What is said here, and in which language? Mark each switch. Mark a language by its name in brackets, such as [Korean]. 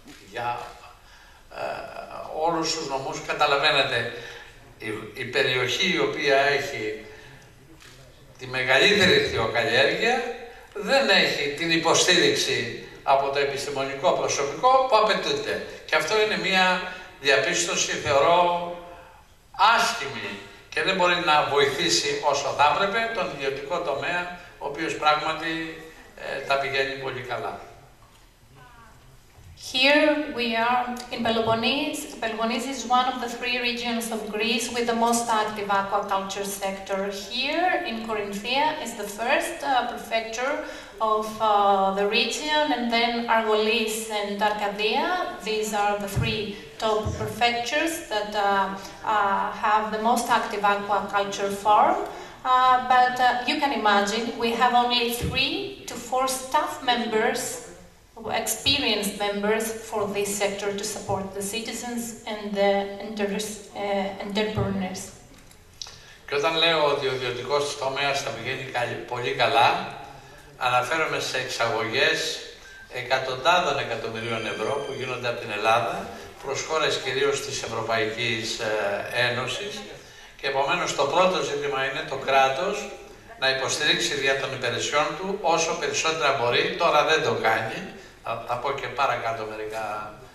[Greek] Για όλους τους νομούς, καταλαβαίνετε, η περιοχή η οποία έχει τη μεγαλύτερη ιχθυοκαλλιέργεια δεν έχει την υποστήριξη από το επιστημονικό προσωπικό που απαιτούνται. Και αυτό είναι μια διαπίστωση, θεωρώ, άσχημη και δεν μπορεί να βοηθήσει όσο θα έπρεπε τον ιδιωτικό τομέα, ο οποίος πράγματι τα πηγαίνει πολύ καλά. [English] Here we are in Peloponnese. Peloponnese is one of the 3 regions of Greece with the most active aquaculture sector. Here in Corinthia is the first prefecture of the region, and then Argolis and Arcadia. These are the 3 top prefectures that have the most active aquaculture farm. But you can imagine we have only 3 to 4 staff members, experienced members for this sector to support the citizens and the entrepreneurs. [Greek] Και όταν λέω ότι ο ιδιωτικός τομέας θα πηγαίνει πολύ καλά, αναφέρομαι σε εξαγωγές εκατοντάδων εκατομμυρίων ευρώ που γίνονται από την Ελλάδα προς χώρες κυρίως της Ευρωπαϊκής Ένωσης, και επομένως το πρώτο ζήτημα είναι το κράτος να υποστηρίξει δια των υπηρεσιών του όσο περισσότερα μπορεί. Τώρα δεν το κάνει, θα πω και παρακάτω μερικά